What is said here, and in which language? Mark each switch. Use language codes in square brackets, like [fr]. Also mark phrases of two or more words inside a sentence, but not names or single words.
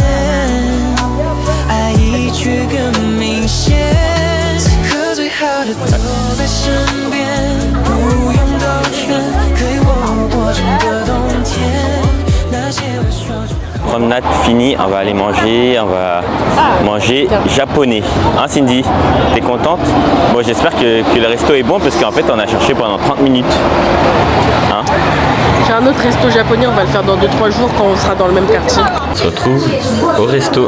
[zh] 爱意却更明显，此刻最好的都在身边，不用兜圈，陪我过整个冬天。那些未说出口。 [fr] Promenade finie, on va aller manger, on va manger japonais. Hein Cindy? T'es contente? Bon, j'espère que le resto est bon parce qu'en fait on a cherché pendant 30 minutes. Hein? J'ai un autre resto japonais, on va le faire dans 2-3 jours quand on sera dans le même quartier. On se retrouve au resto.